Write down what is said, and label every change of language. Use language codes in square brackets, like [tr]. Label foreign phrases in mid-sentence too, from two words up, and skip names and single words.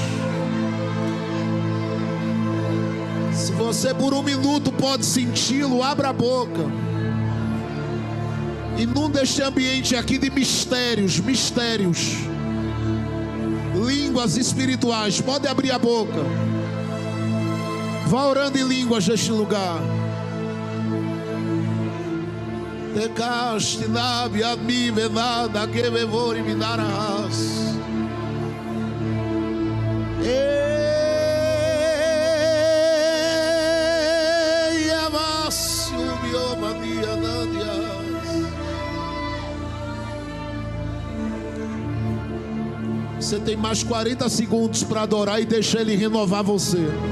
[pt] Se você por 1 minuto pode senti-lo, abra a boca. Inunda este ambiente aqui de mistérios, línguas espirituais. Pode abrir a boca. Vá orando em línguas neste lugar. Decaste nabi admi venada que me vou eliminar a raça. Ei, amasso biomania nandias. Você tem mais 40 segundos para adorar e deixar Ele renovar você.